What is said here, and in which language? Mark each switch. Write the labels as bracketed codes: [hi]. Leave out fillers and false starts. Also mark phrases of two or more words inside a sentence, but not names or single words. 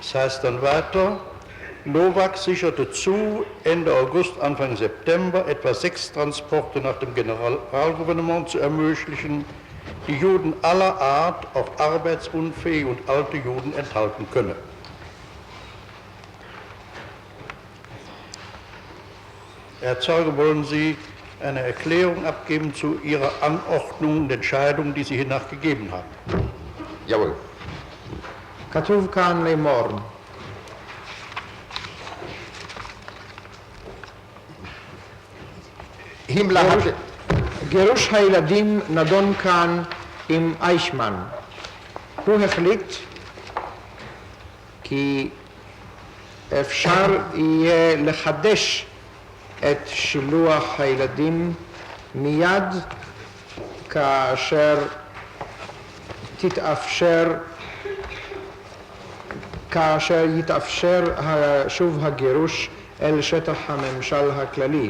[de] Es heißt dann weiter, Nowak sicherte zu, Ende August, Anfang September etwa 6 Transporte nach dem Generalgouvernement zu ermöglichen, die Juden aller Art, auch arbeitsunfähige und alte Juden, enthalten könne. Herr Zeuge, wollen Sie eine Erklärung abgeben zu Ihrer Anordnung und Entscheidung, die Sie hiernach gegeben haben? Jawohl. [he] כתוב כאן לאמור, [de] Himmler hatte, [he] גירוש הילדים נדון כאן עם איישמן. הוא החליט כי אפשר יהיה לחדש את שילוח הילדים מיד כאשר יתאפשר שוב הגירוש אל שטח הממשל הכללי.